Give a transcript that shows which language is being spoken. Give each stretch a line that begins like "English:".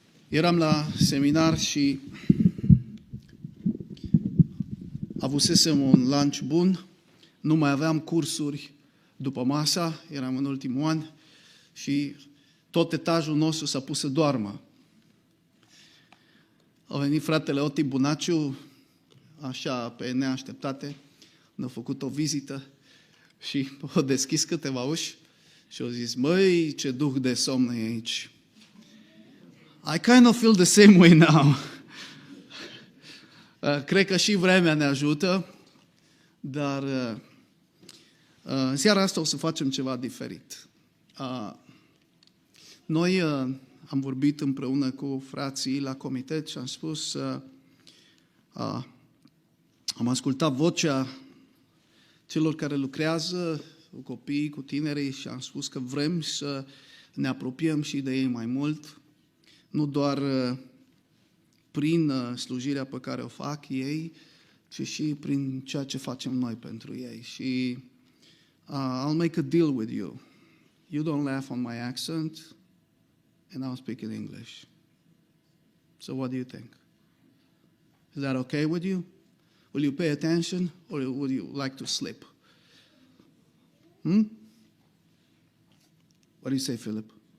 Romanian: Eram la seminar și avusesem un lunch bun, nu mai aveam cursuri după masa, eram în ultimul an și tot etajul nostru s-a pus să doarmă. A venit fratele Oti Bunaciu, așa pe neașteptate, ne-a făcut o vizită și a deschis câteva uși și a zis: „Măi, ce duh de somn e aici.”
English: I kind of feel the same way now.
Romanian: Cred că și vremea ne ajută, dar în seara asta o să facem ceva diferit. Noi am vorbit împreună cu frații la comitet și am spus, am ascultat vocea celor care lucrează cu copiii, cu tinerii și am spus că vrem să ne apropiem și de ei mai mult, nu doar prin slujirea pe care o fac ei, ci și prin ceea ce facem noi pentru ei. Și
English: I'll make a deal with you. You don't laugh on my accent, and I'll speak in English. So what do you think? Is that okay with you? Will you pay attention, or would you like to sleep? What do you say, Philip?